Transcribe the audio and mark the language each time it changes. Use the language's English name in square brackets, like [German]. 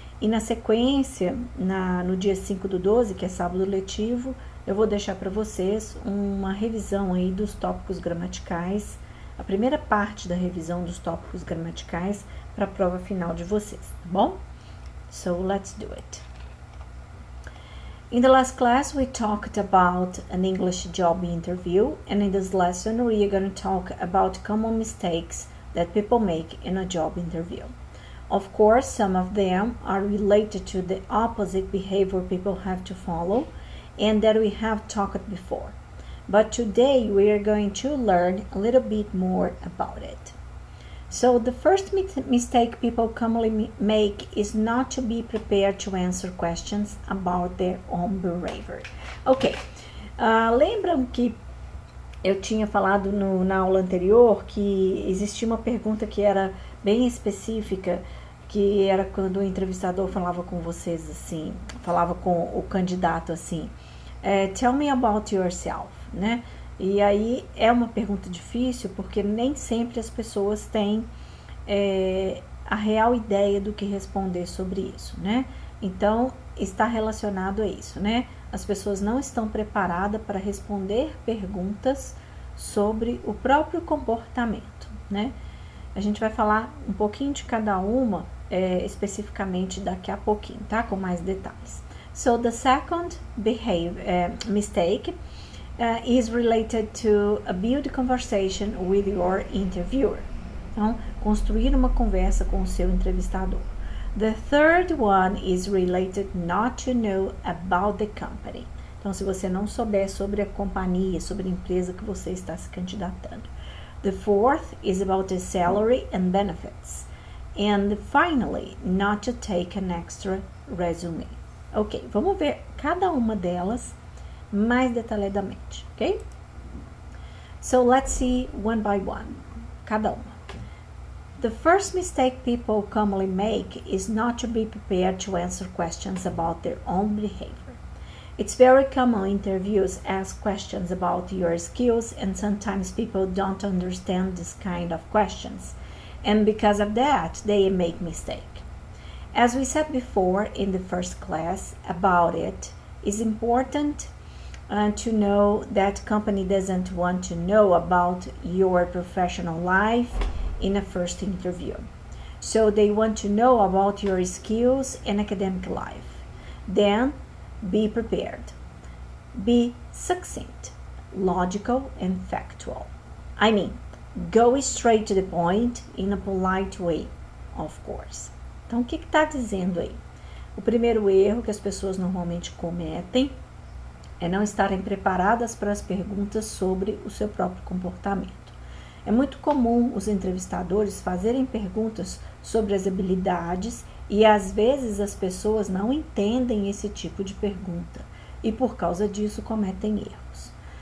[Portuguese] E na sequência, no dia 5/12, que é sábado letivo, eu vou deixar para vocês uma revisão aí dos tópicos gramaticais, a primeira parte da revisão dos tópicos gramaticais para a prova final de vocês, tá bom? [English] So, let's do it. In the last class, we talked about an English job interview, and in this lesson, we are going to talk about common mistakes that people make in a job interview. Of course, some of them are related to the opposite behavior people have to follow, and that we have talked before. But today, we are going to learn a little bit more about it. So the first mistake people commonly make is not to be prepared to answer questions about their own behavior. [Portuguese] Ok, lembram que eu tinha falado na aula anterior que existia uma pergunta que era bem específica, que era quando o entrevistador falava com vocês assim, falava com o candidato assim, [English] tell me about yourself, [Portuguese] né? E aí é uma pergunta difícil porque nem sempre as pessoas têm a real ideia do que responder sobre isso, né? Então, está relacionado a isso, né? As pessoas não estão preparadas para responder perguntas sobre o próprio comportamento, né? A gente vai falar um pouquinho de cada uma especificamente daqui a pouquinho, tá? Com mais detalhes. [English] So, the second mistake is related to a build conversation with your interviewer. [Portuguese] Então, construir uma conversa com o seu entrevistador. [English] The third one is related not to know about the company. [Portuguese] Então, se você não souber sobre a companhia, sobre a empresa que você está se candidatando. [English] The fourth is about the salary and benefits. And finally, not to take an extra resume. [Portuguese] Ok, vamos ver cada uma delas mais detalhadamente, ok? [English] So let's see one by one, [Portuguese] cada uma. [English] The first mistake people commonly make is not to be prepared to answer questions about their own behavior. It's very common interviews ask questions about your skills, and sometimes people don't understand this kind of questions, and because of that, they make mistake. As we said before in the first class about it, it's important to know that company doesn't want to know about your professional life in a first interview. So they want to know about your skills and academic life. Then be prepared. Be succinct, logical and factual. I mean, go straight to the point in a polite way, of course. [Portuguese] Então, o que está dizendo aí? O primeiro erro que as pessoas normalmente cometem é não estarem preparadas para as perguntas sobre o seu próprio comportamento. É muito comum os entrevistadores fazerem perguntas sobre as habilidades e às vezes as pessoas não entendem esse tipo de pergunta e por causa disso cometem erros.